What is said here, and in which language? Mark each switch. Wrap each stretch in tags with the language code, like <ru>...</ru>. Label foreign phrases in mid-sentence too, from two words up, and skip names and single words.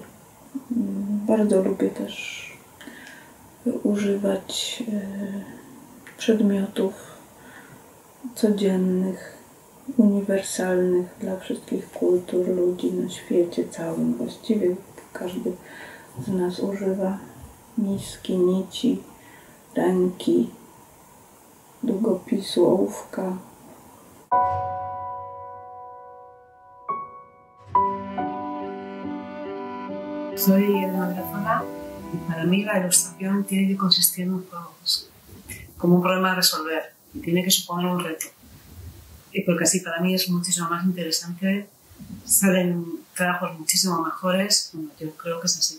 <pl>Bardzo lubię też używać przedmiotów codziennych, uniwersalnych dla wszystkich kultur, ludzi na świecie całym. Właściwie każdy z nas używa miski, nici, ręki, długopisu, ołówka.</pl> <es>Soy etnógrafa y para mí la ilustración tiene que consistir en un juego, como un problema a resolver, y tiene que suponer un reto. Y porque así para mí es muchísimo más interesante, salen trabajos muchísimo mejores, bueno, yo creo que es así.</es>